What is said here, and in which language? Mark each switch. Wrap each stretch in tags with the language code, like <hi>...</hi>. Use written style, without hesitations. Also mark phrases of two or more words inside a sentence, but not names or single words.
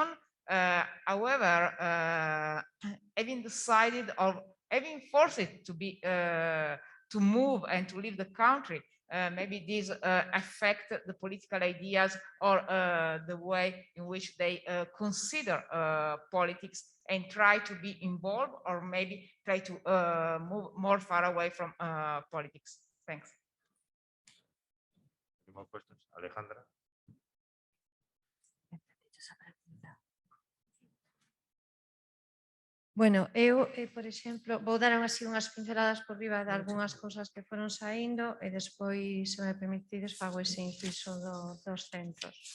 <en>However, having decided or having forced it to be to move and to leave the country, maybe these affect the political ideas or the way in which they consider politics and try to be involved, or maybe try to move more far away from politics. Thanks. Any more questions? Alejandra?</en> <gl>Bueno, eu, por exemplo, vou dar así unhas pinceladas por riba de algunhas cousas que foron saindo e despois, se me permitides, fago ese inciso dos centros.</gl>